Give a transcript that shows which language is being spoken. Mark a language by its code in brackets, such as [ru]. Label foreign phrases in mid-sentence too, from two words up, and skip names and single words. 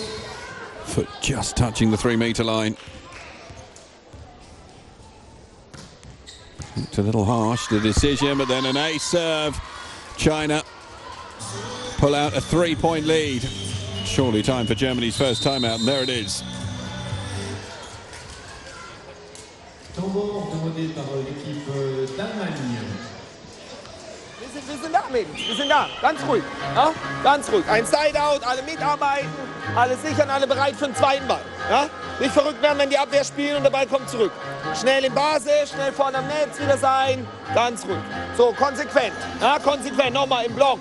[en] Foot just touching the 3-meter line. It's a little harsh, the decision, but then an ace serve. China pull out a 3-point lead. Surely time for Germany's first timeout, and there it is. [fr] Temps mort demandé par l'équipe d'Allemagne. [de] Wir sind da, Mädels. Wir sind da. Ganz ruhig. Ja? Ganz ruhig. Ein Sideout, alle mitarbeiten, alle sichern, alle bereit für den zweiten Ball. Ja? Nicht verrückt werden, wenn die Abwehr spielen und der Ball kommt zurück. Schnell in Basis, schnell vorne am Netz wieder sein. Ganz ruhig. So, konsequent. Ja, konsequent. Nochmal im Block.